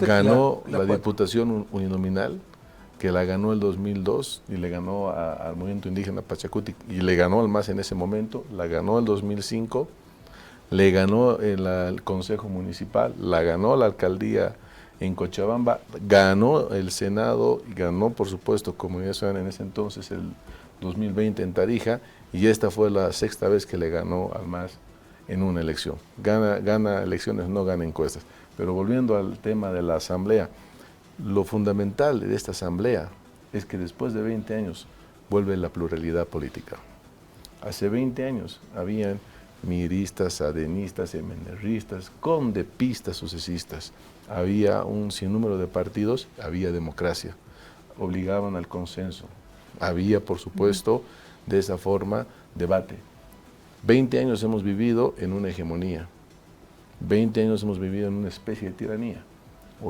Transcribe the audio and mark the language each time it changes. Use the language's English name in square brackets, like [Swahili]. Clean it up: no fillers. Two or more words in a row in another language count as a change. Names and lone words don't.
[Spanish] Ganó la Diputación Uninominal, que la ganó el 2002 y le ganó al movimiento indígena Pachacuti y le ganó al MAS en ese momento, la ganó el 2005, le ganó el Consejo Municipal, la ganó la Alcaldía en Cochabamba, ganó el Senado y ganó por supuesto Comunidad Ciudadana en ese entonces el 2020 en Tarija y esta fue la 6ª vez que le ganó al MAS en una elección. Gana elecciones, no gana encuestas. Pero volviendo al tema de la asamblea, lo fundamental de esta asamblea es que después de 20 años vuelve la pluralidad política. Hace 20 años habían miristas, adenistas, MNRistas, condepistas, sucesistas. Había un sinnúmero de partidos, había democracia, obligaban al consenso. Había, por supuesto, de esa forma, debate. 20 años hemos vivido en una hegemonía. 20 años hemos vivido en una especie de tiranía.